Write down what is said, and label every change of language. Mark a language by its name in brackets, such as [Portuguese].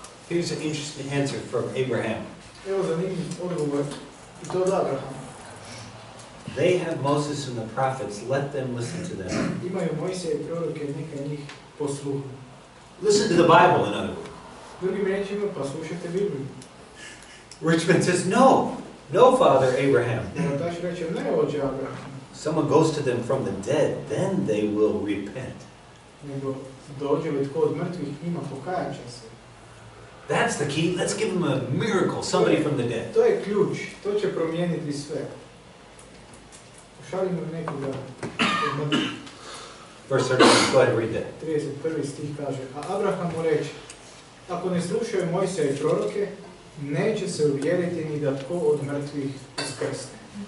[English] Here's an interesting answer from Abraham. [Croatian] Evo zanimljiv odgovor i to od Abrahama. [English] They have Moses and the prophets, let them listen to them. [Croatian] Imaju Mojsija i proroke, neka njih posluhu. [English] Listen to the Bible, in other words. [Croatian] Drugim riječima, pa slušajte Bibliju. [English] Richmond says, no, no, Father Abraham. [Croatian] Bogataš reče, ne ođe Abraham, [English] Someone goes to them from the dead, then they will repent. [Croatian] nego dođe li tko od mrtvih njima pokajat će se. [English] That's the key. Let's give them a miracle, somebody from the dead. [Croatian] To je ključ, to će promijeniti sve. Pošaljimo nekoga od mrtvih. [English] Verse 31, go ahead and read that. [Croatian] 31. stih kaže, a Abraham mu reče, ako ne slušaju Mojsija i proroke, neće se uvjeriti ni da tko od mrtvih uskrsne.